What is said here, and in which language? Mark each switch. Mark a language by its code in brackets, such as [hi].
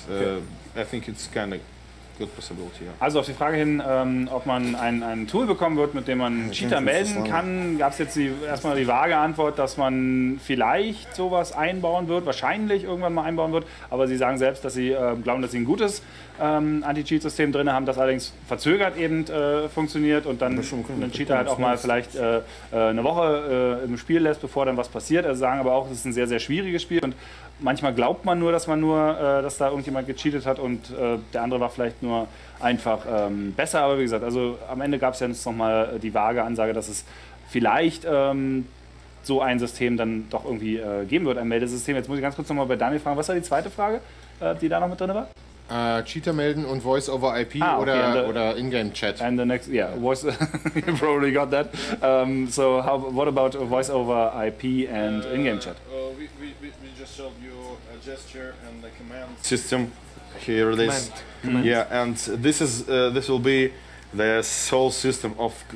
[en] I think it's kind of good possibility. Yeah. [de] Also auf die Frage hin, ob man ein Tool bekommen wird, mit dem man Cheater melden kann, gab es jetzt erstmal die vage Antwort, dass man vielleicht sowas einbauen wird, wahrscheinlich irgendwann mal einbauen wird, aber sie sagen selbst, dass sie glauben, dass sie ein gutes Anti-Cheat-System drin haben, das allerdings verzögert eben funktioniert und dann einen Cheater halt auch mal vielleicht eine Woche im Spiel lässt, bevor dann was passiert. Also sagen aber auch, es ist ein sehr, sehr schwieriges Spiel und manchmal glaubt man nur, dass dass da irgendjemand gecheatet hat und der andere war vielleicht nur einfach besser. Aber wie gesagt, also am Ende gab es ja jetzt nochmal die vage Ansage, dass es vielleicht so ein System dann doch irgendwie geben wird, ein Meldesystem. Jetzt muss ich ganz kurz nochmal bei Daniel fragen, was war die zweite Frage, die da noch mit drin war? Cheater melden und Voice-over-IP oder In-Game-Chat. [en] And the next, voice. You probably got that. So, what about voice-over-IP and in-game chat? We just showed you a gesture and the command system. Here it is. Command. Yeah, and this will be the sole system of